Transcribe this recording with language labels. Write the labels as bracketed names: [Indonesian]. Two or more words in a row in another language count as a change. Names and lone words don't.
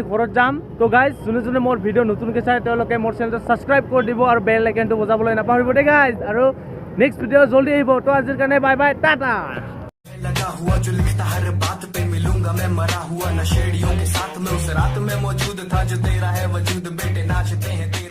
[Assamese] ঘৰত যাম তো গাইজ যোনে মোৰ ভিডিঅ' নতুনকৈ চাই তেওঁলোকে মোৰ চেনেলটো ছাবস্ক্ৰাইব কৰি দিব আৰু বেল আইকনটো বজাবলৈ নাপাহৰিব দেই গাইজ আৰু [English] next video' [Assamese] জল্দি আহিব তো আজিৰ কাৰণে [English] bye bye [Assamese] টাটা [Hindi] लगा हुआ जो लिखता हर बात पे मिलूंगा मैं मरा हुआ नशेड़ियों के साथ में उस रात में मौजूद था जो तेरा है वजूद बेटे नाचते हैं